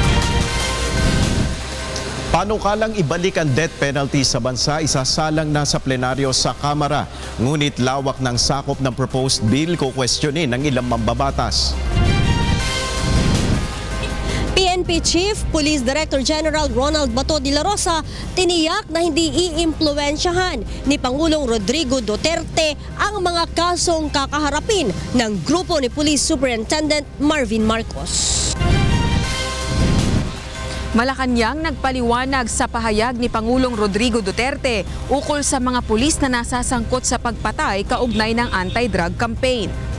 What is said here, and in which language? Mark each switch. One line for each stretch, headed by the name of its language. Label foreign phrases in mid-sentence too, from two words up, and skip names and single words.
Filipino: Panukalang ibalik ang death penalty sa bansa, isasalang na sa plenaryo sa Kamara. Ngunit lawak ng sakop ng
English: proposed bill
Filipino: kukwestiyonin ng ilang mambabatas. PNP Chief Police Director General Ronald Bato de la Rosa tiniyak na hindi iimpluwensyahan ni Pangulong Rodrigo Duterte ang mga kasong kakaharapin ng grupo ni Police Superintendent Marvin Marcos. Malacanang nagpaliwanag sa pahayag ni Pangulong Rodrigo Duterte ukol sa mga pulis na nasasangkot sa pagpatay kaugnay ng
English: anti-drug campaign.